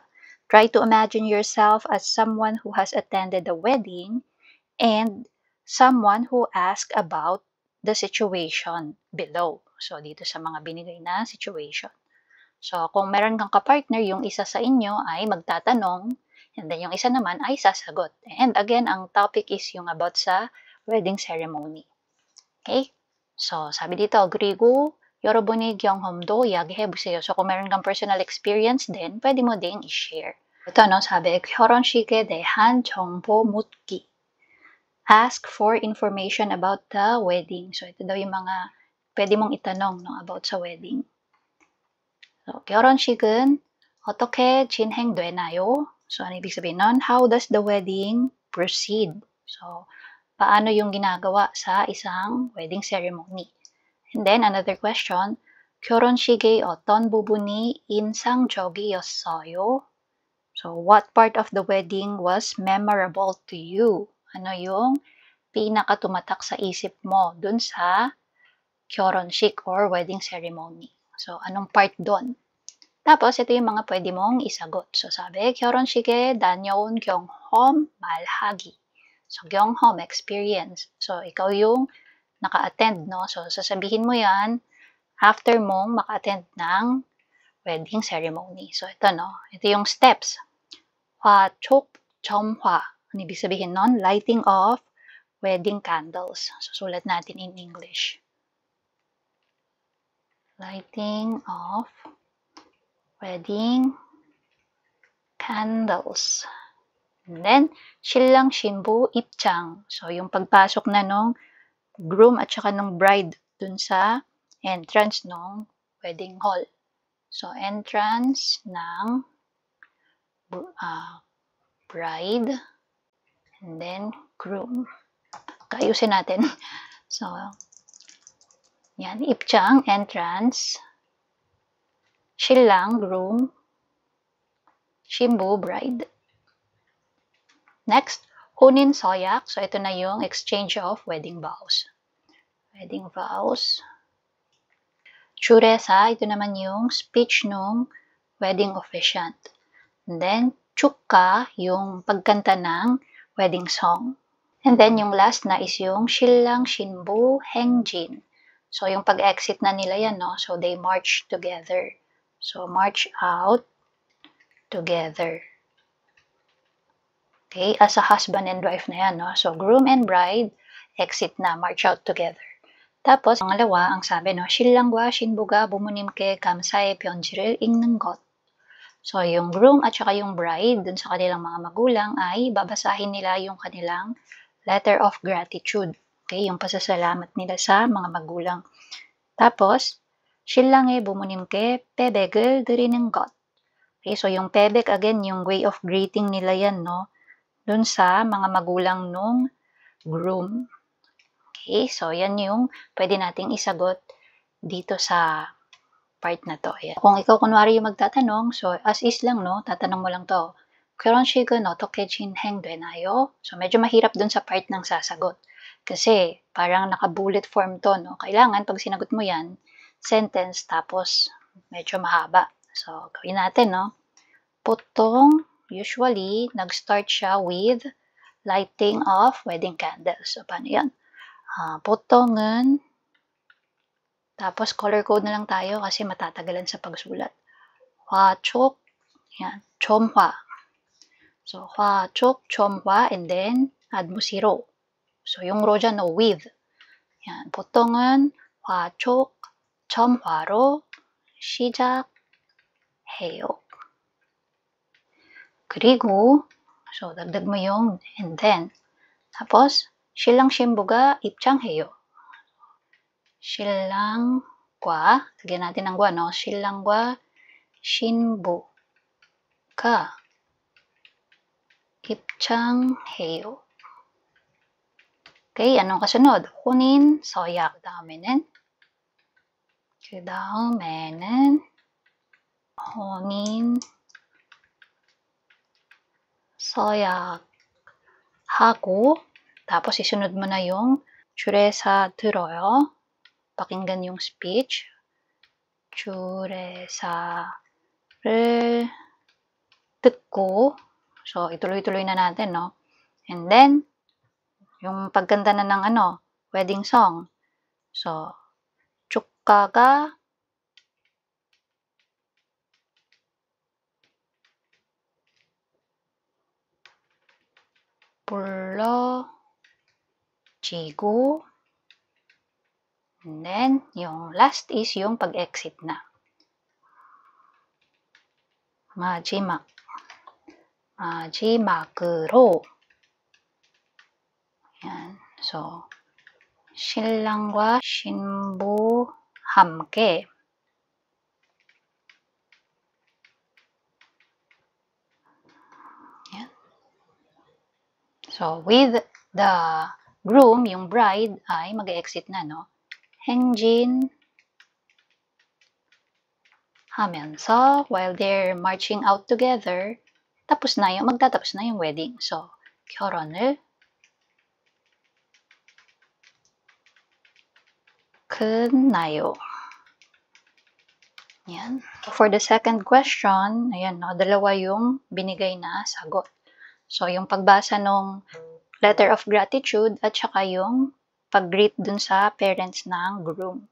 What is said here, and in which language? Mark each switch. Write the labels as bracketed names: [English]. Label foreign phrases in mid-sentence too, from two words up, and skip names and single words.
[English] Try to imagine yourself as someone who has attended a wedding and someone who asked about the situation below. So, [Filipino] dito sa mga binigay na situation. So, kung meron kang kapartner, yung isa sa inyo ay magtatanong, [English] and then [Filipino] yung isa naman ay sasagot. [English] And again, [Filipino] ang [English] topic is [Filipino] yung about sa [English] wedding ceremony. [Filipino] Okay? So, sabi dito, [Korean] 그리고 여러분의 경험도 이야기해보세요. [Filipino] So, kung meron kang [English] personal experience [Filipino] din, pwede mo ding i-share. Ito, sabi, [Korean] 결혼식에 대한 정보 묻기. [English] Ask for information about the wedding. So, [Filipino] ito daw yung mga pwede mong itanong about sa wedding. [English] So, [Korean] 결혼식은 어떻게 진행되나요? [Filipino] So, ano ibig sabihin nun? [English] How does the wedding proceed? So, [Filipino] paano yung ginagawa sa isang [English] wedding ceremony? And then, another question, [Korean] 결혼식의 어떤 부분이 인상적이었어요? [English] So, what part of the wedding was memorable to you? [Filipino] Ano yung pinakatumatak sa isip mo dun sa 결혼식 or [English] wedding ceremony? [Filipino] So, anong part doon? Tapos, ito yung mga pwede mong isagot. So, sabi, [Korean] 결혼식에 다녀온 경험 말하기. So, 경험, [English] experience. [Filipino] So, ikaw yung naka-attend, no? So, sasabihin mo yan after mong maka-attend ng [English] wedding ceremony. [Filipino] So, ito, no? Ito yung steps. [Korean] 화촉 점화. [Filipino] Ano ibig sabihin nun? [English] Lighting of wedding candles. [Filipino] So, sulat natin [English] in English. Lighting of wedding candles. And then, [Korean] 신랑 신부 입장. [Filipino] So, yung pagpasok na nung groom at saka nung bride dun sa entrance nung [English] wedding hall. So, entrance ng bride and then groom. [Filipino] Kaayusin natin. So, yan, [Korean] 입장, entrance, 신랑, groom, 신부, [English] bride. Next, [Korean] 혼인 서약. [English] So, [Filipino] ito na yung [English] exchange of wedding vows. Wedding vows. [Korean] 주례사, [Filipino] ito naman yung speech nung [English] wedding officiant. And then, [Korean] 축가, [Filipino] yung pagkanta ng [English] wedding song. [Filipino] And then, yung last na is yung [Korean] 신랑, 신부, 행진. [Filipino] So, yung pag-exit na nila yan, no? [English] So, they march together. So, march out together. Okay, as a husband and wife [Filipino] na yan, no? [English] So, groom and bride, exit na, march out together. [Filipino] Tapos, pangalawa, ang sabi, no? [Korean] 신랑과 신부가 부모님께 감사의 편지를 읽는 것. [Filipino] So, yung groom at saka yung bride, dun sa kanilang mga magulang, ay babasahin nila yung kanilang [English] letter of gratitude. [Filipino] Okay, yung pasasalamat nila sa mga magulang. Tapos, [Korean] 신랑의 부모님께 빼백을 드리는 것. [Filipino] Okay, so yung pebek, again, yung way of greeting nila yan, no? Dun sa mga magulang nung groom. Okay, so yan yung pwede nating isagot dito sa part na to. Ayan. Kung ikaw kunwari yung magtatanong, so [English] as is [Filipino] lang, no? Tatanong mo lang to. [Korean] 결혼식은 어떻게 진행되나요? [Filipino] So medyo mahirap dun sa part ng sasagot. Kasi parang naka-bullet form to, no? Kailangan pag sinagot mo yan, sentence tapos medyo mahaba. So gawin natin, no? 보통, usually, nag-start siya with [English] lighting of wedding candles. [Filipino] So paano yan? 보통은 tapos [English] color code [Filipino] na lang tayo kasi matatagalan sa pagsulat. [Korean] 화촉, yan, 첨화. So, 화촉, 첨화, [English] and then add [Filipino] mo si 로. So, yung 로 dyan, no, with. Yan, [Korean] 보통은 화촉, 첨화로 시작해요. 그리고, [Filipino] so, dagdag mo yung [English] and then. [Filipino] Tapos, [Korean] 신랑 신부가 입장해요. 신랑과, [Filipino] lagyan natin ng 과, no? [Korean] 신랑과 신부가 입장해요. [Filipino] Okay, anong kasunod? [Korean] 혼인 서약. 그 다음에는 혼인 서약하고 [Filipino] tapos isunod mo na yung [Korean] 줄에서 들어요. [Filipino] pakinggan yung speech. [Korean] 주례사를 듣고, [Filipino] so ituloy-tuloy na natin, no? [English] And then, [Filipino] yung pagkanta na ng [English] wedding song. So, [Korean] 축가가 불러지고, [English] and then, [Filipino] yung last is yung pag-exit na. [Korean] 마지막으로. [Filipino] Yan. So, [Korean] 신랑과 신부 함께. [Filipino] Yan. [English] So, with the groom, [Filipino] yung bride, ay mag-exit na, no? [Korean] 행진 하면서 [English] while they're marching out together, [Filipino] magtatapos na yung wedding. [English] So, [Korean] 결혼을 끝나요. [Filipino] Yan. [English] For the second question, [Filipino] ayan, no, dalawa yung binigay na sagot. So, yung pagbasa ng [English] letter of gratitude [Filipino] at saka yung pag-greet dun sa parents ng groom.